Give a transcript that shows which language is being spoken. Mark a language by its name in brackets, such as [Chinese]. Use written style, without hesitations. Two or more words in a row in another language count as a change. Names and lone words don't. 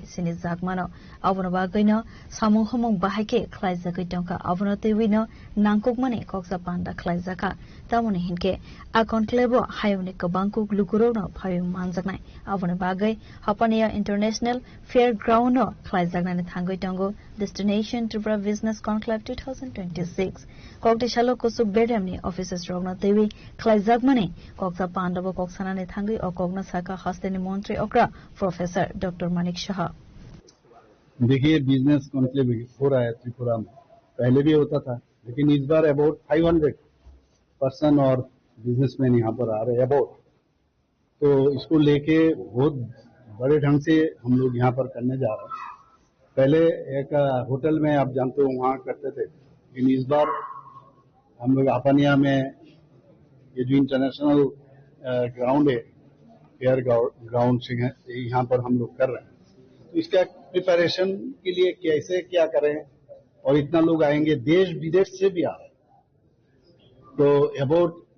[Kok Borok] Sini Zakmano Avonabagino Samung Homong Bahake Klaizakaitonka Avonatewino Nankukmane Koksa Panda Klaizaka Tamone Hinke A Conclave Hayone Kabanku Lukurono Payung Manzaknai Avonabagai Hapania International Fairground Klaizaknane Tangaitongo Destination Tripura Business Conclave 2026 Koktishala Kusuk Bedamni officers Rogna Devi Klaizagmani Koksa Pandava Koksanane Thangi or Kogna Saka Hastani Montri Okra Professor Dr. Manik Shaha. [Hindi] देखिए [English] business conclave [Hindi] हो रहा है त्रिपुरा में पहले भी होता था लेकिन इस बार अबाउट 500 पर्सन और बिजनेसमैन यहाँ पर आ रहे हैं अबाउट तो इसको लेके बहुत बड़े ढंग से हम लोग यहाँ पर करने जा रहे हैं पहले एक होटल में आप जानते हो वहाँ करते थे लेकिन इस बार हम लोग आपानिया में ये जो [English] international ground [Hindi] है [English] fair ground [Hindi] से यहाँ पर हम लोग कर रहे हैं तो इसका प्रिपरेशन के लिए कैसे क्या करें और इतना लोग आएंगे देश विदेश से भी आ रहे हैं तो अबाउट